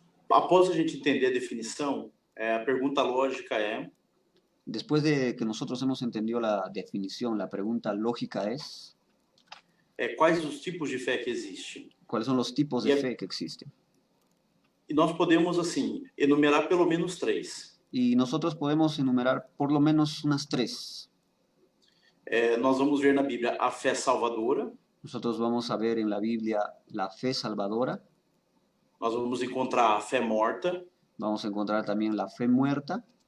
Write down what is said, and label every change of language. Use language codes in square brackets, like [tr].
[pt] Após a gente entender a definição, a pergunta lógica é... [es] Después de que nosotros hemos entendido la definición, la pregunta lógica es... [pt] quais os tipos de fé que existem? [es] ¿Cuáles son los tipos de fe que existen? [pt] E nós podemos, assim, enumerar pelo menos 3. [es] Y nosotros podemos enumerar por lo menos unas 3. [pt] Nós vamos ver na Bíblia a fé salvadora. [es] Nosotros vamos a ver en la Biblia la fe salvadora. [pt] Nós vamos encontrar a fé morta. [es] Vamos a encontrar también la fe muerta.